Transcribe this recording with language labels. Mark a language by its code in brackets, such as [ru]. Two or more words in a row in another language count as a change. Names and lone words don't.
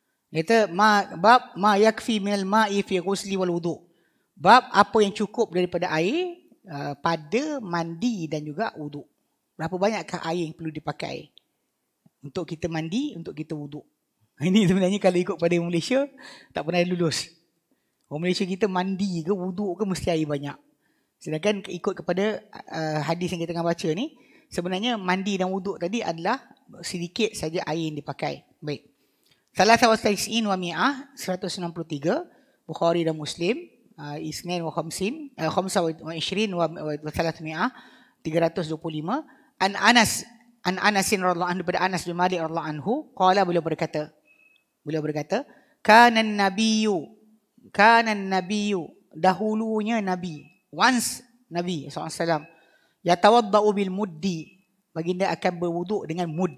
[ms] Dia kata [ar] باب ما يكفي من الماء في الغسل والوضوء. [ms] Bab apa yang cukup daripada air pada mandi dan juga wudu. Berapa banyakkah air yang perlu dipakai untuk kita mandi, untuk kita wudu. Ini sebenarnya kalau ikut pada Malaysia tak pernah lulus. Orang Malaysia kita mandi ke wudu ke mesti air banyak. Sedangkan ikut kepada hadis yang kita tengah baca ni, sebenarnya mandi dan wuduk tadi adalah sedikit saja air yang dipakai. Baik. [ar] ثلاثة وتسعين ومائة 163 Bukhari dan Muslim, اثنين وخمسين، خمسة وعشرين وثلاثمائة 325. عن أنس رضي الله عنه, [ms] daripada Anas bin Malik [ar] رضي الله عنه, [ms] qala, beliau berkata [ar] كان النبي, [ms] dahulunya Nabi, once Nabi SAW, [ar] يتوضأ بالمد, [ms] baginda akan berwuduk dengan mud.